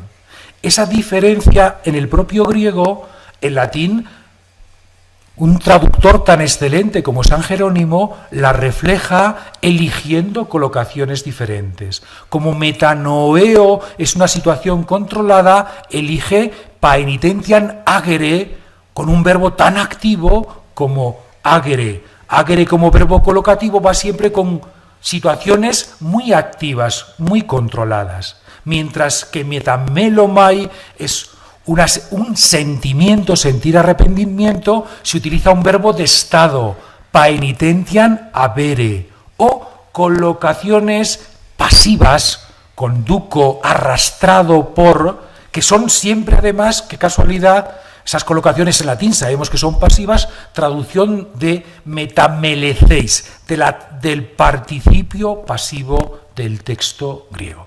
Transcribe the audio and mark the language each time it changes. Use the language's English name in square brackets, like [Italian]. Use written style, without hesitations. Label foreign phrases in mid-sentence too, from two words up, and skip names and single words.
[Spanish] Esa diferencia en el propio griego, en latín, un traductor tan excelente como San Jerónimo la refleja eligiendo colocaciones diferentes. Como metanoeo es una situación controlada, elige [Latin] paenitentiam agere [Spanish] con un verbo tan activo como agere. Agere como verbo colocativo va siempre con situaciones muy activas, muy controladas. Mientras que metamelomai es un sentimiento, sentir arrepentimiento, se utiliza un verbo de estado, [Latin] paenitentiam avere, [Spanish] o colocaciones pasivas, conduco, arrastrado por, que son siempre además, qué casualidad, esas colocaciones en latín sabemos que son pasivas, traducción de metameleceis, del participio pasivo del texto griego.